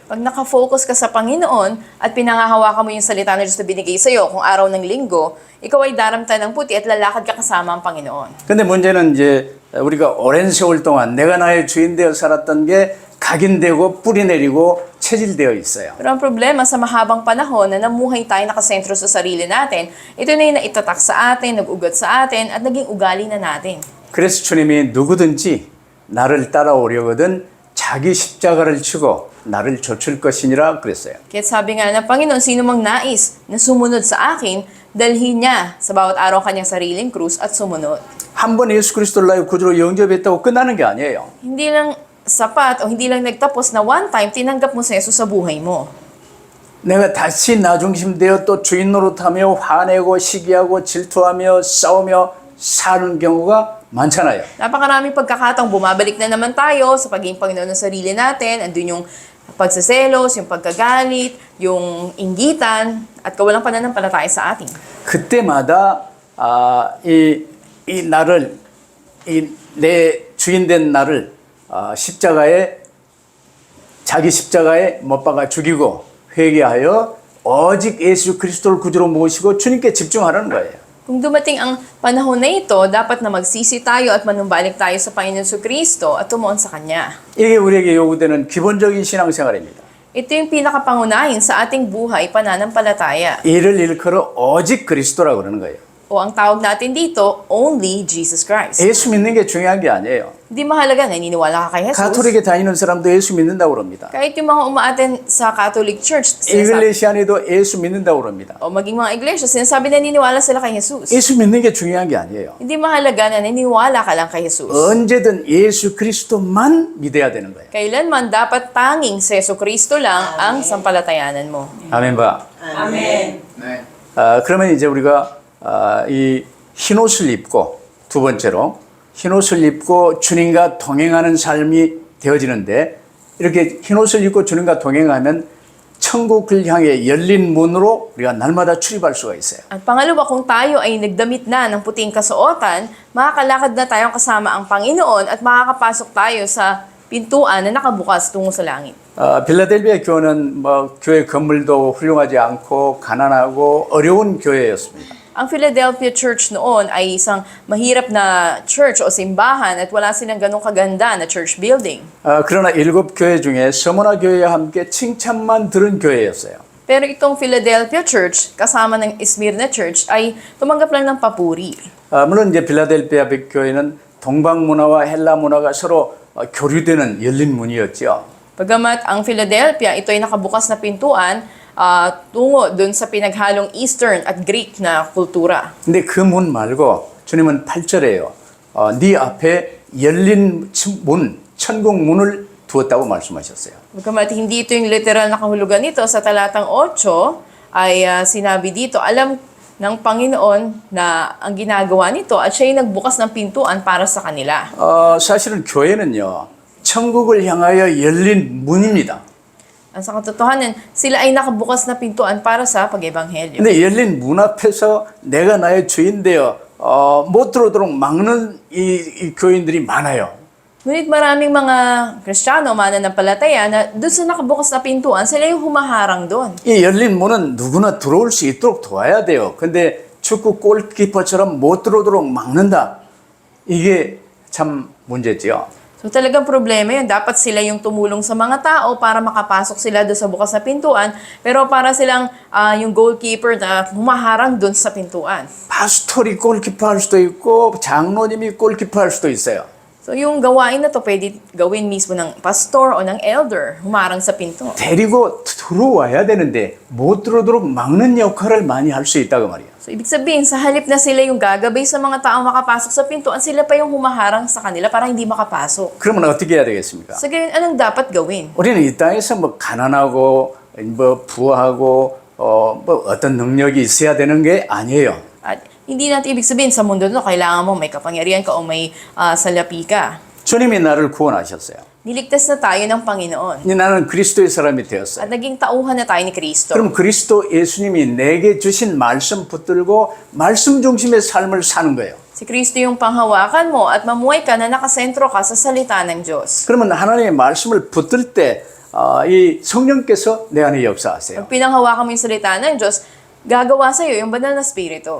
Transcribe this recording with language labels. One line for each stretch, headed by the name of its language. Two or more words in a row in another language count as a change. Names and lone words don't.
Filipino: Pag nakafocus ka sa Panginoon at pinangahawakan mo yung salita na Diyos na binigay sa'yo, kung araw ng linggo, ikaw ay daramtan ng puti at lalakad ka kasama ang Panginoon.
Korean: 근데 문제는 이제 우리가 오랜 세월 동안 내가 나의 주인 되어 살았던 게 각인되고 뿌리 내리고 체질되어 있어요.
Filipino: Pero ang problema sa mahabang panahon na namuhay tayo nakasentro sa sarili natin, ito na yung naitatak sa atin, nag-ugat sa atin, at naging ugali na natin.
Korean: 그래서 주님이 누구든지 나를 따라오려거든 자기 십자가를 치고 나를 좇을 것이니라 그랬어요.
Filipino: Kaya sabi nga ng Panginoon, sino mang nais na sumunod sa akin, dalhin niya sa bawat araw kanyang sariling krus at sumunod.
Korean: 한 번 예수 그리스도를 나의 구주로 영접했다고 끝나는 게 아니에요.
Filipino: Hindi lang sapat o hindi lang nagtapos na
English: one time,
Filipino: tinanggap mo si Jesus sa buhay mo.
Korean: 내가 다시 나중심되어 또 주인 노릇하며 화내고 시기하고 질투하며 싸우며 사는 경우가 많잖아요.
Filipino: Napakaraming pagkakataong bumabalik na naman tayo sa pagiging Panginoon ng sarili natin. Andun yung pagsaselos, yung pagkagalit, yung inggitan, at kawalang pananampalataya sa atin.
Korean: 그때마다 이 나를 내 주인된 나를 자기 십자가에 못 박아 죽이고 회개하여 오직 예수 그리스도를 구주로 모시고 주님께 집중하라는 거예요.
Filipino: Kung dumating ang panahon na ito, dapat na magsisi tayo at manumbalik tayo sa Panginoon Kristo at tumuon sa Kanya.
Korean: 이게 우리에게 요구되는 기본적인 신앙생활입니다.
Filipino: Ito yung pinakapangunahin sa ating buhay, pananampalataya.
Korean: 이를 일컬어 오직 그리스도라고 그러는 거예요.
Filipino: O ang tawag natin dito,
English: only Jesus Christ.
Korean: 예수 믿는 게 중요한 게 아니에요.
Filipino: Hindi mahalaga na naniniwala ka kay Jesus.
Korean: 가톨릭에 다니는 사람도 예수 믿는다고 그럽니다.
Filipino: Kahit yung mga umaaten sa
English: Catholic Church,
Korean: 이글레시안에도 예수 믿는다고 그럽니다.
Filipino: o maging mga iglesia, sinasabi na naniniwala sila kay Jesus.
Korean: 예수 믿는 게 중요한 게 아니에요.
Filipino: Hindi mahalaga na naniniwala ka lang kay Jesus.
Korean: 언제든 예수 그리스도만 믿어야 되는 거예요.
Filipino: Kailanman dapat tanging si Yesu Kristo lang ang sampalatayanan mo.
Korean: 아멘 봐. Amen. 네. 그러면 이제 우리가 이 흰옷을 입고 두 번째로 흰옷을 입고 주님과 동행하는 삶이 되어지는데 이렇게 흰옷을 입고 주님과 동행하면 천국을 향해 열린 문으로 우리가 날마다 출입할 수가 있어요.
Filipino: At pangalawa, kung tayo ay nagdamit na ng puting kasuotan, makakalakad na tayong kasama ang Panginoon at makakapasok tayo sa pintuan na nakabukas tungo sa langit.
Korean: 빌라델비아 교회는 교회 건물도 훌륭하지 않고 가난하고 어려운 교회였습니다.
Filipino: Ang Philadelphia Church noon ay isang mahirap na church o simbahan at wala silang ganong kaganda na
English: church building.
Korean: 그러나 7교회 중에 서머나 교회와 함께 칭찬만 들은 교회였어요.
Filipino: Pero itong Philadelphia Church, kasama ng Smyrna Church, ay tumanggap lang ng papuri.
Korean: 물론 이제 빌라델비아 교회는 동방 문화와 헬라 문화가 서로 교류되는 열린 문이었죠.
Filipino: Bagamat ang Philadelphia, ito ay nakabukas na pintuan tungo dun sa pinaghalong Eastern at Greek na kultura.
Korean: 근데 그 문 말고 주님은 8절에요. 네 앞에 열린 문, 천국 문을 두었다고 말씀하셨어요.
Filipino: Bagamat hindi ito yung literal na kahulugan nito, sa talatang 8 ay sinabi dito, alam ng Panginoon na ang ginagawa nito at siya yung nagbukas ng pintuan para sa kanila.
Korean: 사실은 교회는요, 천국을 향하여 열린 문입니다.
Filipino: At sa katotohanan, sila ay nakabukas na pintuan para sa pag-ebanghelyo.
Korean: 근데 열린 문 앞에서 내가 나의 주인 되어 못 들어오도록 막는 이 교인들이 많아요.
Filipino: Ngunit maraming mga Kristiyano, mananampalataya na doon sa nakabukas na pintuan, sila yung humaharang doon.
Korean: 이 열린 문은 누구나 들어올 수 있도록 도와야 돼요. 근데 축구 골키퍼처럼 못 들어오도록 막는다. 이게 참 문제지요.
Filipino: So talagang problema yun. Dapat sila yung tumulong sa mga tao para makapasok sila doon sa bukas na pintuan. Pero para silang yung goalkeeper na humaharang doon sa pintuan.
Korean: 파스토리 골키퍼 할 수도 있고 장로님이 골키퍼 할 수도 있어요.
Filipino: So yung gawain na to pwede gawin mismo ng pastor o ng elder, humarang sa pinto.
Korean: 데리고 들어와야 되는데 못 들어오도록 막는 역할을 많이 할 수 있다고 말이에요.
Filipino: So ibig sabihin, sa halip na sila yung gagabay sa mga taong makapasok sa pintuan, sila pa yung humaharang sa kanila para hindi makapasok.
Korean: 그러면 어떻게 해야 되겠습니까?
Filipino: So ganyan, anong dapat gawin?
Korean: 우리는 이 땅에서 뭐 가난하고 뭐 부하고 뭐 어떤 능력이 있어야 되는 게 아니에요.
Filipino: At hindi natin ibig sabihin sa mundo na kailangan mo may kapangyarihan ka o may salapi ka.
Korean: 주님이 나를 구원하셨어요.
Filipino: Niligtas na tayo ng Panginoon.
Korean: 나는 그리스도의 사람이 되었어요.
Filipino: At naging tauhan na tayo ni Kristo.
Korean: 그럼 그리스도 예수님이 내게 주신 말씀 붙들고 말씀 중심의 삶을 사는 거예요.
Filipino: Si Kristo yung panghawakan mo at mamuhay ka na nakasentro ka sa salita ng Diyos.
Korean: 그러면 하나님의 말씀을 붙들 때 이 성령께서 내 안에 역사하세요.
Filipino: Pag pinanghawakan mo yung salita ng Diyos, gagawa sa'yo yung banal na spirito.